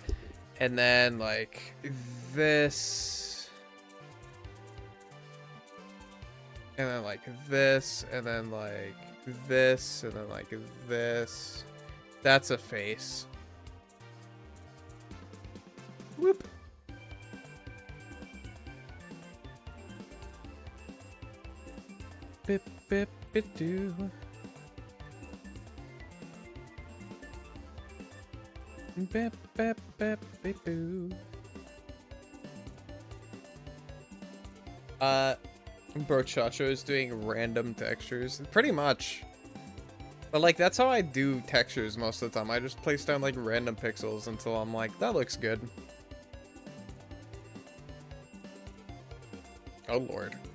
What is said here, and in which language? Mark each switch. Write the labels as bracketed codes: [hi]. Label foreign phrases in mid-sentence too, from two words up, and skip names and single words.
[en] And then like this. And then like this, and then like this, and then like this. That's a face. Whoop. Bip bip bip doo. Bip bip bip bip doo. Bro Chacho is doing random textures. Pretty much. But like that's how I do textures most of the time. I just place down like random pixels until I'm like, that looks good. Oh lord.